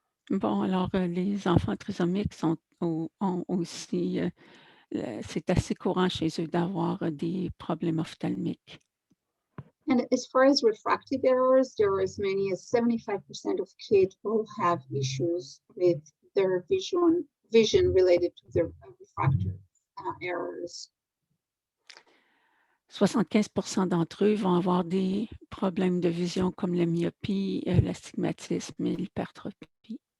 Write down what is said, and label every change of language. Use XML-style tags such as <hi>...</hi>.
<fr>Bon, alors les enfants trisomiques ont aussi, c'est assez courant chez eux d'avoir des problèmes ophtalmiques.</fr> <en>And as far as refractive errors, there are as many as 75% of kids will have issues with their vision related to their refractive errors.</en> <fr>75 d'entre eux vont avoir des problèmes de vision comme la myopie, l'astigmatisme et l'hypertropie.</fr>